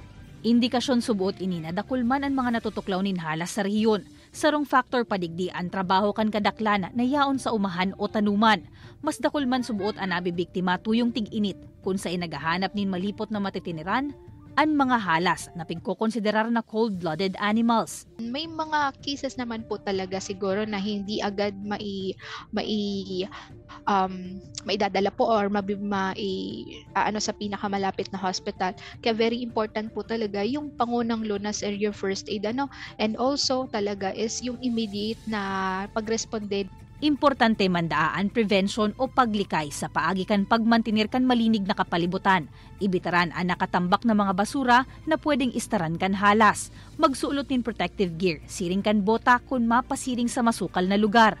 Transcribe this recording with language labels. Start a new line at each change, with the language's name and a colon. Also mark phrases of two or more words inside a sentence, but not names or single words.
Bikol: Indikasyon subuot ini na dakul man ang mga natutuklaw nin halas sa rehiyon. Sarong factor padigdi ang trabaho kan kadaklan na yaon sa umahan o tanuman. Mas dakul man subuot ang nabibiktima tuyong tig-init kung sa inagahanap nin malipot na matitiniran ang mga halas na pagkokonsiderar na
English: cold-blooded animals.
Filipino: May mga cases naman po talaga siguro na hindi agad maidadala po or sa pinakamalapit na hospital. Kaya
English: very important
Filipino: po talaga yung pangunang lunas
English: or your first aid and also
Filipino: talaga is yung immediate na pagresponde.
Bikol: Importante mandaan prevention o paglikay sa paagi kan pagmantinir kan malinig na kapalibutan. Ibitaran ang nakatambak na mga basura na pwedeng istaran kan halas. Magsuulot nin
English: protective gear,
Bikol: siring kan bota kung mapasiring sa masukal na lugar.